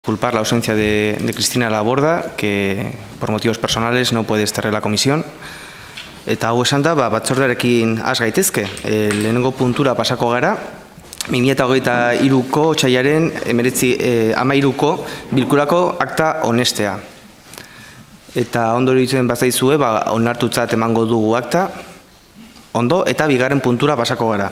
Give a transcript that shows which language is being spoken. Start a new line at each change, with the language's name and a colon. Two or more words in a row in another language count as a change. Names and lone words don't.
Spanish: Culpar la ausencia de Cristina Laborda, que por motivos personales no puede estar en la comisión.
Basque: Eta hau esan da, batzordearekin has gaitezke. Lehenengo puntura pasako gara, 2023ko otsailaren 13ko bilkurako akta onestea. Eta ondo iruditzen bazaizue, onartutzat emango dugu akta, ondo, eta bigarren puntura pasako gara.